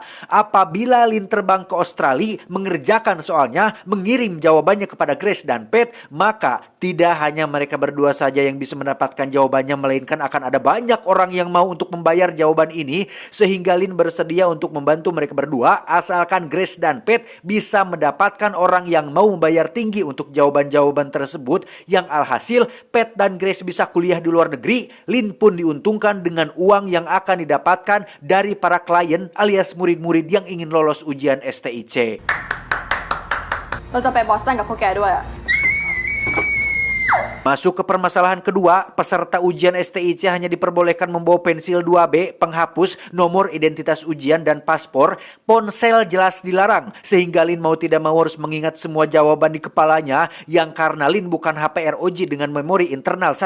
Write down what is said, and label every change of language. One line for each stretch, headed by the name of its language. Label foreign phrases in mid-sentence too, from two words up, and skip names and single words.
Indonesian: Apabila Lin terbang ke Australia, mengerjakan soalnya, mengirim jawabannya kepada Grace dan Pat, maka tidak hanya mereka berdua saja yang bisa mendapatkan jawabannya, melainkan akan ada banyak orang yang mau untuk membayar jawaban ini, sehingga Lin bersedia untuk membantu mereka berdua, asalkan Grace dan Pat bisa mendapatkan orang yang mau membayar tinggi untuk jawaban-jawaban tersebut, yang alhasil Pat dan Grace bisa kuliah di luar negeri. Lin pun diuntungkan dengan uang yang akan didapatkan dari para klien alias murid-murid yang ingin lolos ujian STIC.
Thai: เราจะไปบอสตันกับพวกแกด้วยอะ
Indonesian: Masuk ke permasalahan kedua, peserta ujian STIC hanya diperbolehkan membawa pensil 2B, penghapus, nomor identitas ujian, dan paspor. Ponsel jelas dilarang, sehingga Lin mau tidak mau harus mengingat semua jawaban di kepalanya, yang karena Lin bukan HP ROG dengan memori internal 1